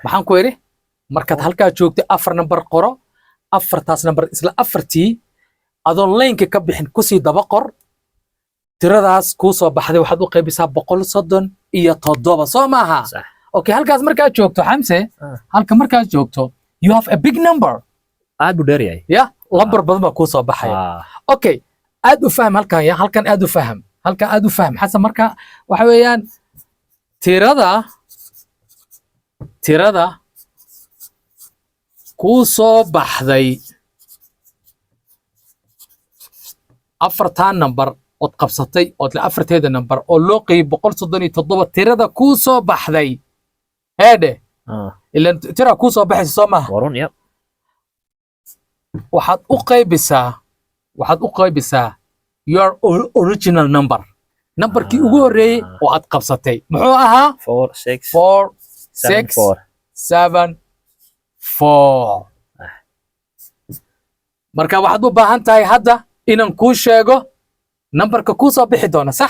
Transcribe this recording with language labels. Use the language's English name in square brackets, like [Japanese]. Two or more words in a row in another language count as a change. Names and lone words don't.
[Somali] maxaan ku idhi markaad halkaa joogtay afar number qoro afartaas number isla afartii adoon laynka ka bixin kusii daba qor tiradaas kuu soo baxday waxaad u qaybisaa 137 soo maaha sax okay halkaas markaad joogto xamse Ah. halka markaad joogto [English] you have a big number [Somali] aad buu dheer yahay ya lambar badan baa kuu soo baxaya okay aad u faham halkan ya halkan aad u faham halkan aad u faham xasan marka waxa weeyaan tirada kuu soo baxday afartaa number ood qabsatay ood le afarteeda number oo loo qeybay 137 tirada kuu soo baxday heedhe ilan tira kuu soo baxaysa soo maaha warun yep waxaad u qaybisaa [English] your original number [Somali] numberkii ugu horreeyey oo aad qabsatay muxuu ahaa 4 6 4 7 6 7 4 marka waxaad u baahan tahay hadda inaan kuu sheego numberka kuu soo bixi doona sax